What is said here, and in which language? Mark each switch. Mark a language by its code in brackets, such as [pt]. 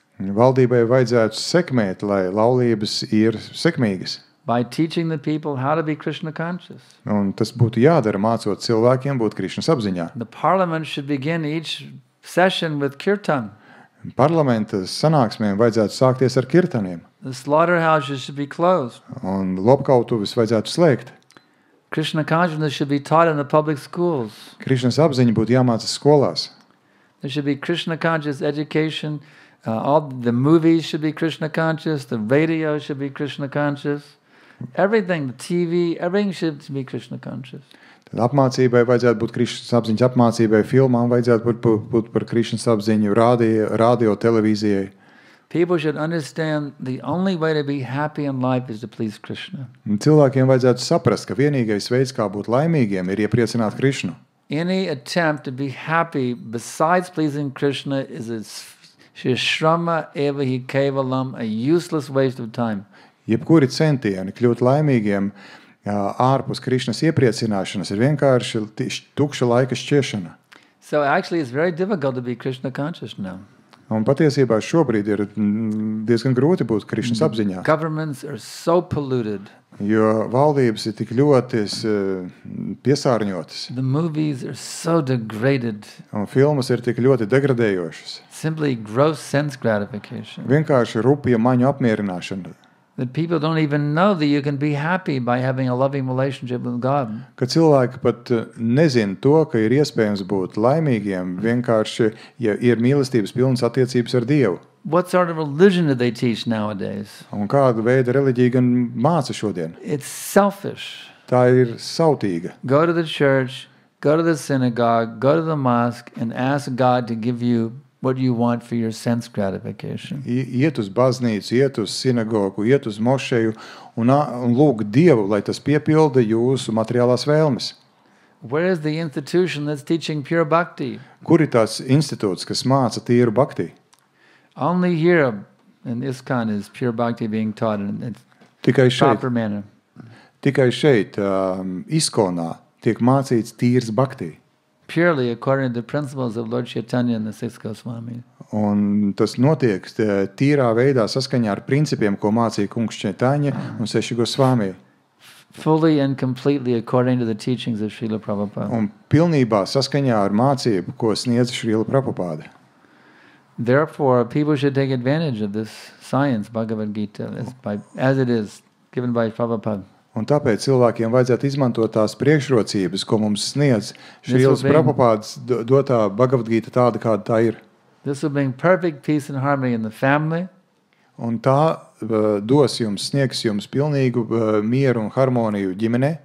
[lv] Valdībai vajadzētu sekmēt, lai laulības ir sekmīgas. [en] By teaching the people how to be Krishna conscious. [lv] Un tas būtu jādara, mācot cilvēkiem būt Krišnas apziņā. [en] The parliament should begin each session with kirtan. [lv] Parlamenta sanāksmēm vajadzētu sākties ar kirtaniem. [en] The slaughterhouses should be closed. [lv] Un lopkautuves vajadzētu slēgt. [en] Krishna consciousness should be taught in the public schools. [lv] Krišnas apziņa būtu jāmāca skolās. [en] There should be Krishna conscious education. All the movies should be Krishna conscious. The radio should be Krishna conscious. Everything, the TV, everything should be Krishna conscious. [lv] Tad apmācībai vajadzētu būt Krišnas apziņas apmācībai, filmām vajadzētu būt par Krišnas apziņu, radio, televīzijai. [en] People should understand the only way to be happy in life is to please Krishna. [lv] Un cilvēkiem vajadzētu saprast, ka vienīgais veids, kā būt laimīgiem, ir iepriecināt Krišnu. [en] Any attempt to be happy besides pleasing Krishna is a [sa] shrama eva hi kevalam, [en] a useless waste of time. [lv] Jebkuri centieni kļūt laimīgiem ārpus Krišnas iepriecināšanas ir vienkārši tukša laika šķiešana. [en] So actually it's very difficult to be Krishna conscious now. [lv] Un patiesībā šobrīd ir diezgan grūti būt Krišnas apziņā. [en] Governments are so polluted. [lv] Jo valdības ir tik ļoti piesārņotas. [en] The movies are so degraded. [lv] Un filmas ir tik ļoti degradējošas. [en] Simply gross sense gratification. [lv] Vienkārši rupja maņu apmierināšana. [en] That people don't even know that you can be happy by having a loving relationship with God. [lv] Ka cilvēki pat nezin to, ka ir iespējams būt laimīgiem vienkārši, ja ir mīlestības pilnas attiecības ar Dievu. [en] What sort of religion do they teach nowadays? [lv] Un kādu veidu reliģija gan māca šodien? [en] It's selfish. [lv] Tā ir sautīga. [en] Go to the church, go to the synagogue, go to the mosque and ask God to give you what you want for your sense gratification. [lv] Iet uz baznīcu, iet uz sinagogu, iet uz mošeju un lūg Dievu, lai tas piepilda jūsu materiālās vēlmes. [en] Where is the institution that's teaching pure bhakti? [lv] Kur ir tās institūts, kas māca tīru bhakti? [en] Only here in ISKCON is pure bhakti being taught in its [lv] Tikai šeit, [en] proper manner. [lv] ISKCONā tiek mācīts tīrs bhakti. [en] Purely according to the principles of Lord Chaitanya and the Six Goswamis. [lv] Un tas notiek tīrā veidā saskaņā ar principiem, ko mācīja kungs Chaitanya un Seši Gosvami. [en] Fully and completely according to the teachings of Srila Prabhupada. [lv] Un pilnībā saskaņā ar mācību, ko sniedz Srila Prabhupada. [en] Therefore, people should take advantage of this science, Bhagavad Gita, as it is, given by Prabhupada. [lv] Un tāpēc cilvēkiem vajadzētu izmantot tās priekšrocības, ko mums sniedz Srīlas Prabhupādas dotā Bhagavad Gita tāda, kāda tā ir. [en] This will bring perfect peace and harmony in the family. [lv] Un tā sniegs jums pilnīgu mieru un harmoniju ģimenē,